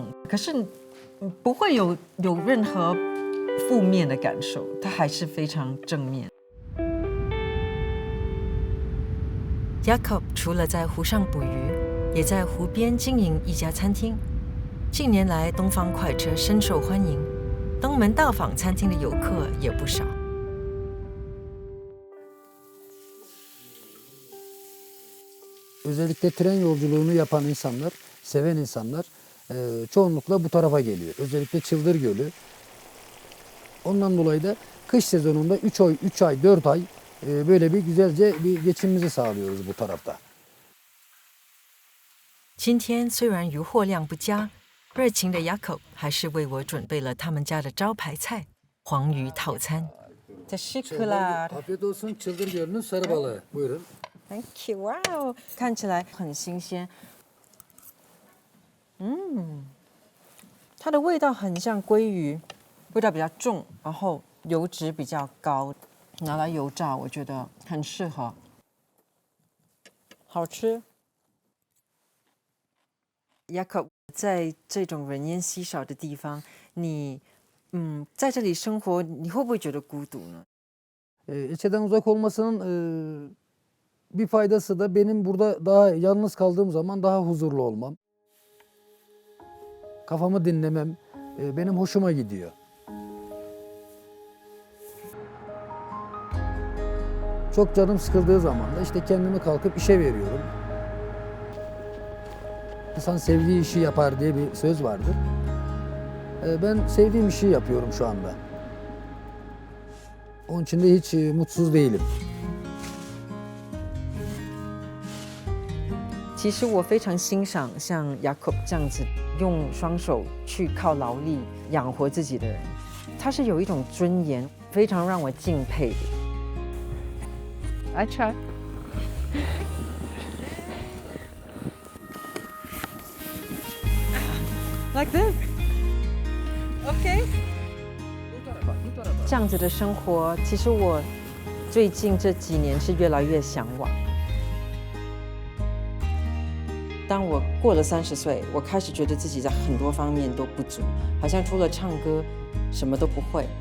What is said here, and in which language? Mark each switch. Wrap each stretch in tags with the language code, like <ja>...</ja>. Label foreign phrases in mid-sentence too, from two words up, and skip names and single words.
<zh>可是不会有任何负面的感受，它还是非常正面。 Jakob 除了在湖上捕鱼，也在湖边经营一家餐厅。近年来，东方快车深受欢迎，登门到访餐厅的游客也不少。</zh> <tr>Özellikle tren yolculuğunu yapan insanlar, seven insanlar çoğunlukla bu tarafa geliyor. Özellikle Çıldır Gölü. Ondan dolayı da kış sezonunda 3 ay, 4 ay böyle bir güzelce bir geçimimizi sağlıyoruz bu tarafta.</tr> <zh>今天虽然渔获量不佳，热情的 Jakob 还是为我准备了他们家的招牌菜——黄鱼套餐。</zh> <tr>Teşekkürler. Afiyet olsun. Çıldır Gölü'nün sarı balığı. Buyurun.</tr> <en>Thank you.</en> <zh>Wow， 看起来很新鲜。它的味道很像鲑鱼，味道比较重，然后油脂比较高，拿来油炸，我觉得很适合，好吃。Jakob， 在这种人烟稀少的地方，你在这里生活，你会不会觉得孤独呢？</zh> <tr>İlçeden uzak olmasının bir faydası da benim burada daha yalnız kaldığım zaman daha huzurlu olmam. Kafamı dinlemem benim hoşuma gidiyor. Çok canım sıkıldığı zaman da işte kendimi kalkıp işe veriyorum. İnsan sevdiği işi yapar diye bir söz vardır. Ben sevdiğim işi yapıyorum şu anda. Onun için de hiç mutsuz değilim.</tr> <zh>其实我非常欣赏像 Jakob 这样子用双手去靠劳力养活自己的人，他是有一种尊严，非常让我敬佩的。</zh> <en>I try. Like this. Okay.</en> <zh>这样子的生活，其实我最近这几年是越来越向往。当我过了30岁，我开始觉得自己在很多方面都不足，好像除了唱歌什么都不会。</zh>